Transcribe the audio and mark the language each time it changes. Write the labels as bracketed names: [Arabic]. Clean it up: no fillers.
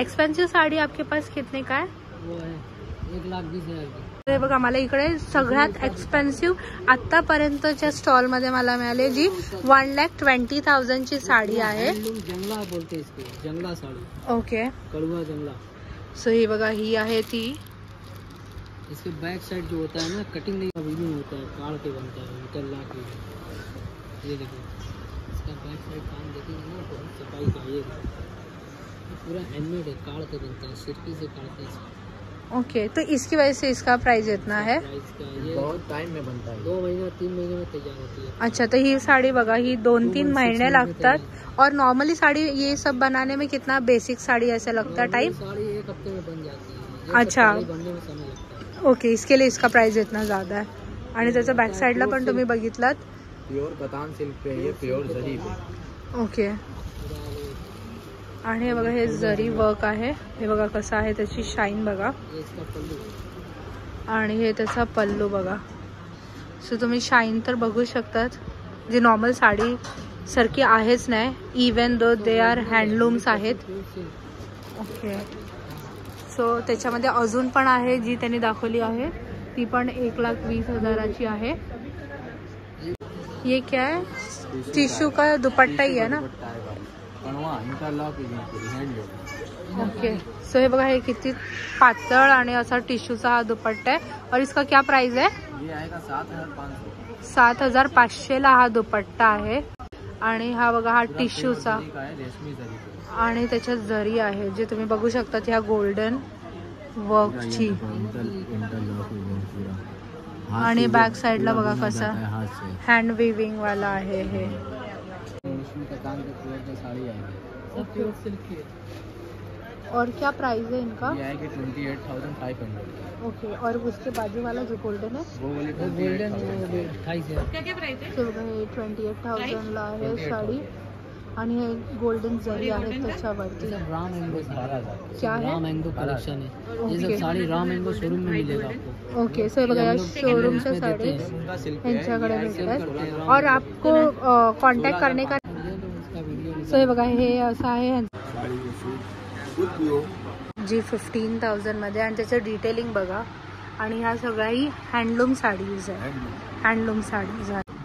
[Hindi] Expensive साडी आपके पास कितने का आहे? वो है 1,20,000 की। [Marathi] हे बघा, मला इकडे सगळ्यात एक्सपेन्सिव्ह आतापर्यंतच्या स्टॉल मध्ये मला मिळाली जी 1,20,000 ची साडी आहे। [Hindi] हैंडलूम जंगला बोलते हैं इसको, जंगला साड़ी, ओके, कड़वा जंगला। [Marathi] सो ही बघा, ही आहे ती। [Hindi] इसके बैक साइड जो होता है ना, कटिंग नहीं वीविंग होता है, काट के बनता है, इंटरलॉक वीविंग। ये देखो इसका बैक साइड काम देखेंगे ना, बहुत सफाई का। ये पूरा हैंडमेड है, काट के बनता है, सिरकी से काटते हैं। ओके, तो इसकी वजह से इसका प्राइस इतना है। प्राइस का ये बहुत टाइम में बनता है। 2 महीने 3 महीने में तैयार होती है। अच्छा, [Marathi] तो ही साड़ी बघा, ही 2-3 महीने लागतात। [Hindi] और नॉर्मली साड़ी ये सब बनाने में कितना बेसिक साड़ी ऐसा लगता है टाइम? साड़ी 1 हफ्ते में बन जाती है। ये अच्छा। सब साड़ी बनने में समय लगता है। ओके, इसके लिए इसका प्राइस इतना ज्यादा है। [Marathi] आणि त्याच्या बॅक साईडला पण तुम्ही बघितलात। [Hindi] प्योर कतान सिल्क पे ये प्योर जरी पे। [Marathi] ओके, आणि हे बघा, हे जरी वर्क आहे। हे बघा कसं आहे, त्याची शाईन बघा। [Hindi] ये इसका पल्लू। [Marathi] आणि हे त्याचा पल्लू बघा। सो तुम्ही शाईन तर बघू शकतात, जी नॉर्मल साडी सारखी आहेच नाही, [English] even though they are [Marathi] हँडलूम्स आहेत। ओके, सो त्याच्यामध्ये अजून पण आहे जी त्यांनी दाखवली आहे, ती पण 1,20,000ची आहे। [Hindi] ये क्या है? टिश्यू का दुपट्टा ही है ना? [Marathi] ओके, सो हे बघा, हे किती पातळ आणि असा टिश्यूचा हा दुपट्टा आहे। [Hindi] और इसका क्या प्राइस है? ये आएगा 7,500। [Marathi] 7,500 हा दुपट्टा आहे। आणि हा बघा, हा टिश्यूचा [Hindi] रेशमी जरी पे। [Marathi] आणि त्याच्यात जरी आहे, जे तुम्ही बघू शकता ह्या गोल्डन वर्कची। आणि बॅक साईडला बघा कसा हँड विविंग वाला आहे हे। [Hindi] इसमें का काम के प्योर की साड़ी आएगी, सब प्योर सिल्क की है। और क्या प्राइस है इनका? ये आएगी 28,500। ओके, और उसके बाजू वाला जो गोल्डन है वो वाली वो गोल्डन 28,000। [Marathi] ते बघा, हे 28,000 ला आहे साडी। आणि हे गोल्डन जरी आहे त्याच्यावरती। [Hindi] राम मैंगो क्या है? राम मैंगो कलेक्शन है। ये ओके। सब साड़ी राम मैंगो शोरूम में मिलेगा आपको। [Marathi] ओके, सो बघा, या शोरूमच्या साडी यांच्याकडे मिळतात। [Hindi] और आपको कांटेक्ट करने का, [Marathi] सो हे बघा, हे असं आहे जी 15,000 मध्ये। आणि त्याचं डिटेलिंग बघा। आणि ह्या सगळ्याही हँडलूम साडीज आहे, हँडलूम साडीज आहे।